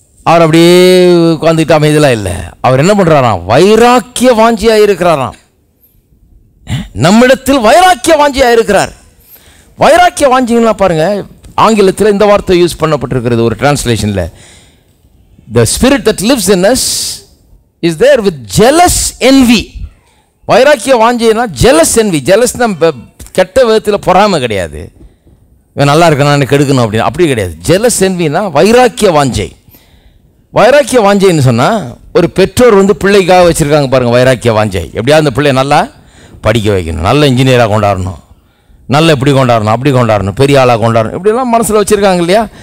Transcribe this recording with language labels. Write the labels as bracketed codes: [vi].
[ta] அவர் அப்படியே உட்காந்துக்கிட்டு அமைதியெல்லாம் இல்லை. அவர் என்ன பண்ணுறாராம்? வைராக்கிய வாஞ்சியாயிருக்கிறாராம். நம்மிடத்தில் வைராக்கிய வாஞ்சியாக இருக்கிறார். வைராக்கிய வாஞ்சிங்கன்னா பாருங்க, ஆங்கிலத்தில் இந்த வார்த்தை யூஸ் பண்ணப்பட்டிருக்கிறது ஒரு டிரான்ஸ்லேஷனில். [en] The spirit that lives in us is there with jealous envy. [ta] Vairagya வாஞ்சினா jealous envy. jealousனா கெட்ட விதத்தில் பொறாமை கிடையாது, இவன் நல்லா இருக்கணும் கெடுக்கணும் அப்படின்னு, அப்படி கிடையாது. jealous envyனா வைராக்கிய வாஞ்சை. வைராக்கிய வாஞ்சைன்னு சொன்னால் ஒரு பெற்றோர் வந்து பிள்ளைக்காக வச்சுருக்காங்க பாருங்கள் வைராக்கிய வாஞ்சை. எப்படியாவது அந்த பிள்ளை நல்லா படிக்க வைக்கணும், நல்ல இன்ஜினியராக கொண்டாடணும், நல்ல இப்படி கொண்டாடணும், அப்படி கொண்டாடணும், பெரிய ஆளாக கொண்டாடணும், இப்படிலாம் மனசில் வச்சுருக்காங்க இல்லையா?